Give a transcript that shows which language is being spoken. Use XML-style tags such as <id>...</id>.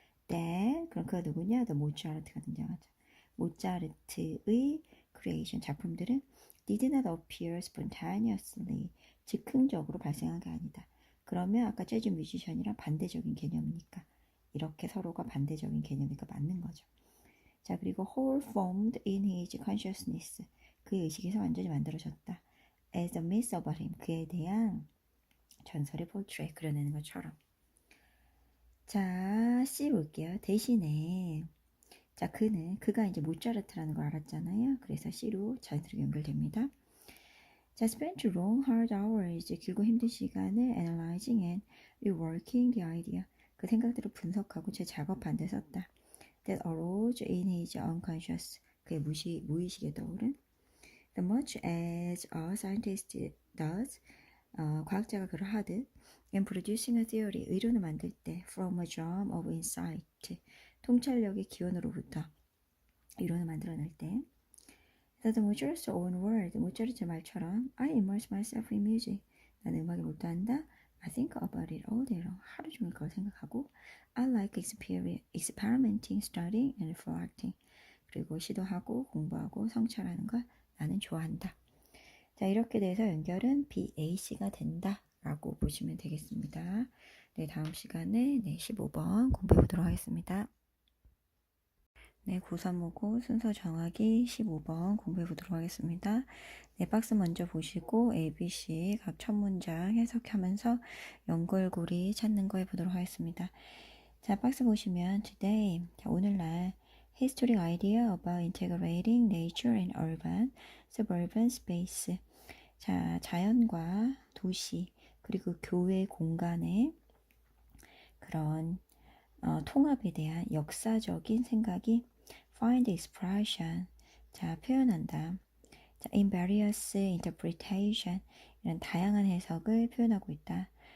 <ko>그럼 그가 누구냐? The 모차르트가 등장하죠. 모차르트의 creation, 작품들은</ko> <en>did not appear spontaneously,</en> <ko>즉흥적으로 발생한 게 아니다. 그러면 아까 재즈 뮤지션이랑 반대적인 개념이니까 이렇게 서로가 반대적인 개념이니까 맞는 거죠. 자, 그리고</ko> <en>whole formed in his consciousness,</en> <ko>그의 의식에서 완전히 만들어졌다.</ko> <en>As a myth about him,</en> <ko>그에 대한 전설의</ko> <en>portrait,</en> <ko>그려내는 것처럼. 자, C 볼게요. 대신에 자, 그가 이제 모차르트라는 걸 알았잖아요. 그래서 C로 자연스럽게 연결됩니다. 자,</ko> <en>spent long hard hours,</en> <ko>길고 힘든 시간을</ko> <en>analyzing and reworking the idea,</en> <ko>그 생각들을 분석하고 제 작업한 데 썼다.</ko> <en>That arose in his unconscious,</en> <ko>그의 무의식에 떠오른.</ko> <en>The much as a scientist does,</en> <ko>과학자가 그러하듯</ko> <en>in producing a theory,</en> <ko>의론을 만들 때</ko> <en>from a germ of insight,</en> <ko>통찰력의 기원으로부터 이론을 만들어낼 때.</ko> <en>The Mozart's own word,</en> <ko>모차르트 말처럼</ko> <en>I immerse myself in music, 나는 음악에 몰두한다. I think about it all day long,</en> <ko>하루 종일 그걸 생각하고.</ko> <en>I like experimenting, studying and reflecting,</en> <ko>그리고 시도하고 공부하고 성찰하는 걸 나는 좋아한다. 자, 이렇게 돼서 연결은 BAC가 된다 라고 보시면 되겠습니다. 네, 다음 시간에 15번 공부해 보도록 하겠습니다. 네, 고3모고 순서 정하기 15번 공부해 보도록 하겠습니다. 네, 박스 먼저 보시고 A, B, C 각 첫 문장 해석하면서 연결고리 찾는 거 해보도록 하겠습니다.</ko> <en>자,</en> <ko>박스 보시면</ko> <en>today, 자,</en> <ko>오늘날</ko> <en>historic idea about integrating nature and urban, suburban space.</en> <ko>자, 자연과 도시 그리고 교외 공간의 그런 통합에 대한 역사적인 생각이 find expression, 자, 표현한다. 자,</ko> <en>in various interpretation,</en> <ko>이런 다양한 해석을 표현하고 있다.</ko>